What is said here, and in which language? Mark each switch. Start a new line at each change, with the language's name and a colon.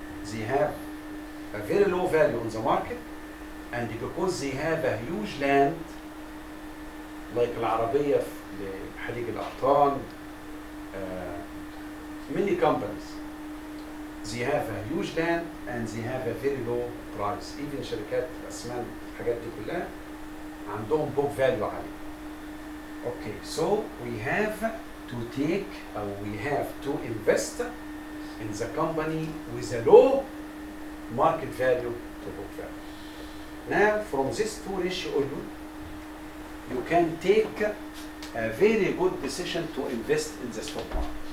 English: They have a very low value on the market, and because they have a huge land, like العربية في حديق الأقطان, many companies, they have a huge land and they have a very low price. Even
Arabic: شركات الأسمنت الحاجات دي كلها عندهم book value عالي.
English: Okay, so we have to take or we have to invest in the company with a low market value to book value. Now, from this two ratio alone, you can take a very good decision to invest in the stock market.